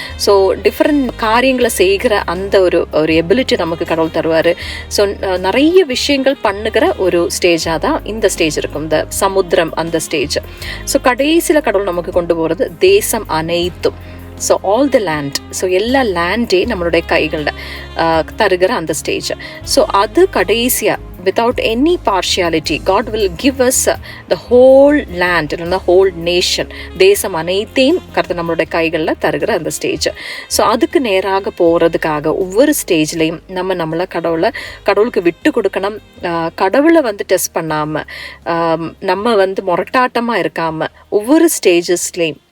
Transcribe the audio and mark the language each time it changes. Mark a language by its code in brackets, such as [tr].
[ta] So different காரியங்களை செய்கிற அந்த ஒரு எபிலிட்டி நமக்கு கடவுள் தருவார். ஸோ நிறைய விஷயங்கள் பண்ணுகிற ஒரு ஸ்டேஜாக தான் இந்த ஸ்டேஜ் இருக்கும், இந்த சமுத்திரம் அந்த ஸ்டேஜ். ஸோ கடைசியில் கடவுள் நமக்கு கொண்டு போகிறது தேசம் அனைத்தும். So [en] all the land, [ta] so எல்லா லேண்டே நம்மளுடைய கைகளில் தருகிற அந்த ஸ்டேஜ். ஸோ அது கடைசியாக [en] without any partiality, God will give us the whole land, the whole nation. [ta] தேசம் அனைத்தையும் கர்த்தர் நம்மளுடைய கைகளில் தருகிற அந்த ஸ்டேஜ். ஸோ அதுக்கு நேராக போகிறதுக்காக ஒவ்வொரு ஸ்டேஜ்லேயும் நம்மளை கடவுளுக்கு விட்டு கொடுக்கணும். கடவுளை டெஸ்ட் பண்ணாமல், நம்ம முரட்டாட்டமாக இருக்காமல், ஒவ்வொரு ஸ்டேஜஸ்லேயும்